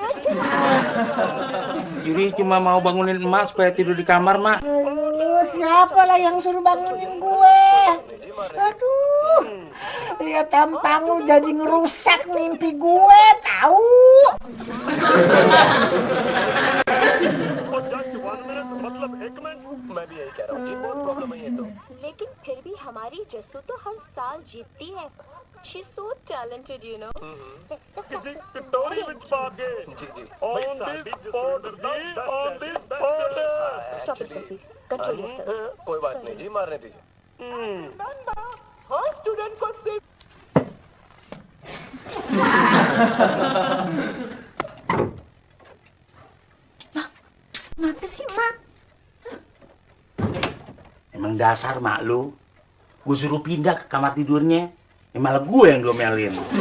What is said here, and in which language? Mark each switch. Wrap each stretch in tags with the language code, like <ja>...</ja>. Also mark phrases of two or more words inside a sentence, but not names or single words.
<id>Juri cuma mau bangunin emak supaya tidur di kamar, Mak. Aduh, siapa lah yang suruh bangunin gue? Aduh, lihat tampang lu jadi ngerusak mimpi gue, tahu?</id> <hi>लेकिन फिर भी हमारी जस्सू तो हर साल जीतती है।</hi> <en>She's so talented, you know. Stop it, baby. Control yourself.</en> <hi>कोई बात नहीं जी, मारने दीजिए। हाँ, स्टूडेंट को सिर्फ</hi> <id>Kenapa sih mak? Emang dasar mak lu. Gue suruh pindah ke kamar tidurnya. Malah gue yang diomelin.</id>